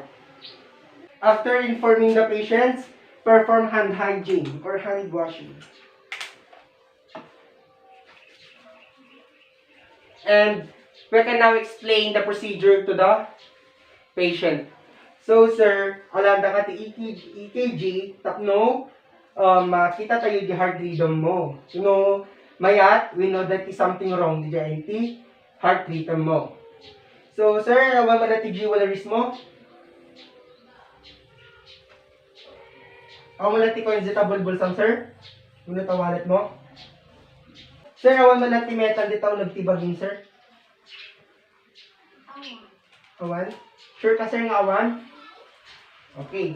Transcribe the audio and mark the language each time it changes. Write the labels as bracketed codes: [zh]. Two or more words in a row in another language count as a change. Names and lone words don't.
[en] After informing the patients, perform hand hygiene or hand washing. And we can now explain the procedure to the patient. So, [ilo] sir, alanda ka ti EKG, tapno, makita tayo di [en] heart rhythm [ilo] mo. No, mayat, [en] we know that is something wrong di the heart rhythm mo. [ilo] So, sir, awan man ti jewelries mo? Awan man ti coinzetable bulsang, sir? Ano ta wallet mo? Sir, awan man ti metal di tao nagtibagin, sir? Awan? Sure ka, sir, nga awan? [en] Okay.